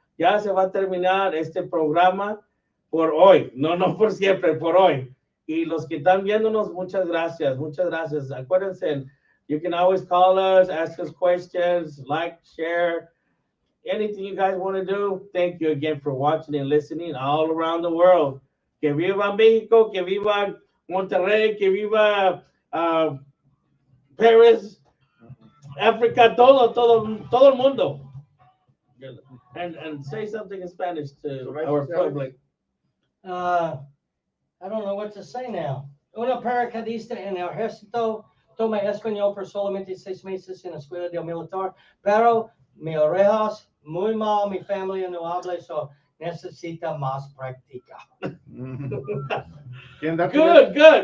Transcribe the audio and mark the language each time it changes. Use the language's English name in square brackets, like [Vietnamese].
[Spanish] Ya se va a terminar este programa por hoy, no por siempre, por hoy. Y los que están viéndonos, muchas gracias, muchas gracias. Acuérdense, [English] you can always call us, ask us questions, like, share, anything you guys want to do. Thank you again for watching and listening all around the world. [Spanish] Que viva México, que viva Monterrey, que viva Paris, Africa, todo el mundo. [English] And say something in Spanish to our public. I don't know what to say now. [Spanish] Una paracaidista en el ejército. Tomé español por solamente 6 meses en la escuela del militar, pero mi orejas muy mal, mi familia no habla, so necesita más práctica. [English] Good.